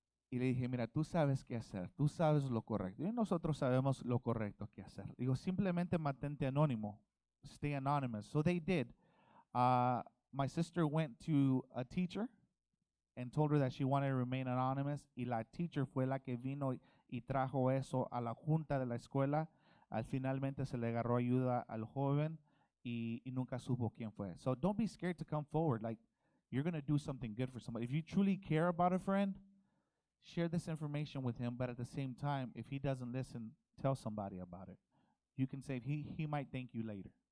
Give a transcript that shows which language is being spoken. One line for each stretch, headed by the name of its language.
Spanish: Y le dije, mira, tú sabes qué hacer, tú sabes lo correcto. Y nosotros sabemos lo correcto que hacer. Digo, simplemente mantente anónimo.
English: Stay anonymous. So they did. My sister went to a teacher and told her that she wanted to remain anonymous.
Spanish: Y la teacher fue la que vino y trajo eso a la junta de la escuela. Finalmente se le agarró ayuda al joven y nunca supo quién fue.
English: So don't be scared to come forward. Like, you're going to do something good for somebody. If you truly care about a friend, share this information with him, but at the same time, if he doesn't listen, tell somebody about it. You can say he might thank you later.